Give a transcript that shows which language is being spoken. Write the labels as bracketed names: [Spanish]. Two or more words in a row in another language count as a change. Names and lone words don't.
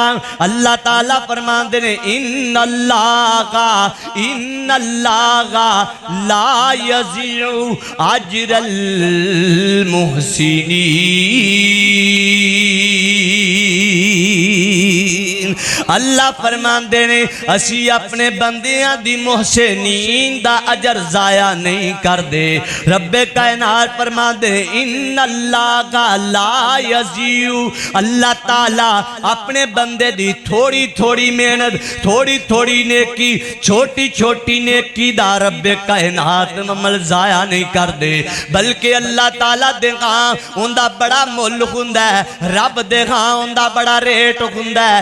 [Punjabi] اللہ تعالیٰ فرماندے نے [Arabic] إن الله لا يضيع أجر المحسنين. [Punjabi] اللہ فرماندے نے اسی اپنے بندیاں دی محسنین دا اجر ضائع نہیں کر دے. ربِ کائنات فرماندے [Arabic] إن الله لا يضيع, [Punjabi] اللہ تعالیٰ اپنے بندے دی تھوڑی تھوڑی محنت تھوڑی تھوڑی نیکی چھوٹی چھوٹی نیکی دا ربِ کائنات عمل ضائع نہیں کر دے، بلکہ اللہ تعالیٰ دے اوندا بڑا مُل ہوندا ہے، رب دے اوندا بڑا ریٹ ہوندا ہے.